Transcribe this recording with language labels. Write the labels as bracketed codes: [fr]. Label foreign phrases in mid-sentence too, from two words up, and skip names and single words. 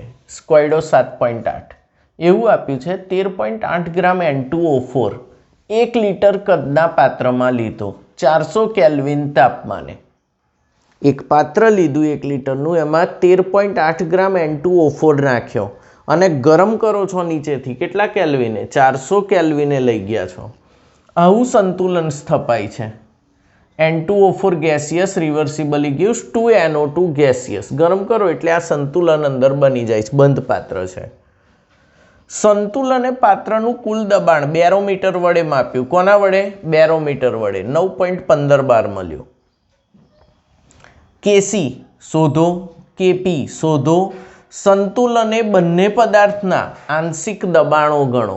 [gu] કોયડો 7.8 એવું આપ્યું છે 13.8 ગ્રામ N2O4 1 લીટર કદના પાત્રમાં લીધો 400 કેલ્વિન તાપમાને। એક પાત્ર લીધું 1 લીટરનું, એમાં 13.8 ગ્રામ N2O4 નાખ્યો અને ગરમ કરો છો નીચેથી કેટલા કેલ્વિને 400 કેલ્વિને લઈ ગયા છો। આવું સંતુલન સ્થપાય છે। [en] N2O4 gaseous reversibly gives 2NO2 gaseous. [gu] ગરમ કરો એટલે આ સંતુલન અંદર બની જાય છે, બંધ પાત્ર છે। સંતુલને પાત્રનું કુલ દબાણ બેરોમીટર વડે માપ્યું। કોના વડે? બેરોમીટર વડે 9.15 બાર મળ્યું। કેસી શોધો, કેપી શોધો। સંતુલને બંને પદાર્થના આંશિક દબાણો ગણો।